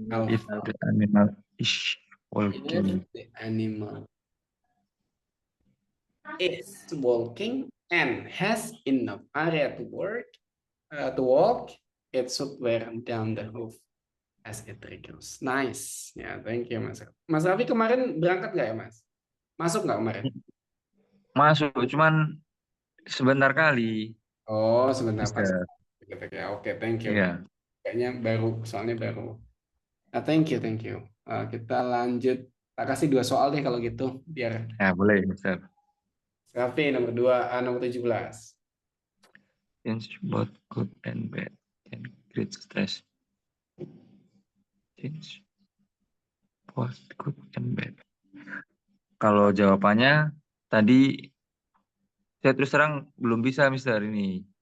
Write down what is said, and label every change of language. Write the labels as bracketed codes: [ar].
[en] If the animal is walking. If the animal is walking and has enough area to walk, it should wear down the hoof as it triggers. Nice. [id] Ya, [en] thank you Mas. [id] Mas Raffi kemarin berangkat nggak ya Mas? Masuk nggak kemarin? Masuk, cuman sebentar kali. Oh, sebentar pas. Bisa. [en] Oke, thank you. [id] Iya. Kayaknya baru, soalnya baru. [en] Thank you. [id] Kita lanjut. Tak kasih 2 soal deh kalau gitu, biar. Ya, boleh, Mister. Raffi nomor 2, nomor 17. [en] Change both good and bad can create stress. Change both good and bad. [id] Kalau jawabannya tadi saya terus terang belum bisa Mister ini.